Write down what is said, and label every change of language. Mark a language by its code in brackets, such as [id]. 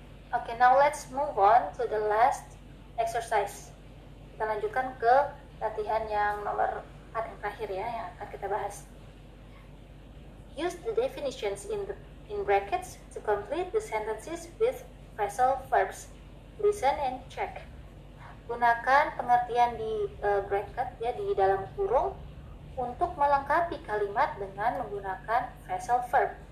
[en] Okay, now let's move on to the last exercise. [id] Kita lanjutkan ke latihan yang nomor 4 yang terakhir ya, yang akan kita bahas. [en] Use the definitions in brackets to complete the sentences with phrasal verbs. Listen and check. [id] Gunakan pengertian di bracket ya, di dalam kurung untuk melengkapi kalimat dengan menggunakan phrasal verb.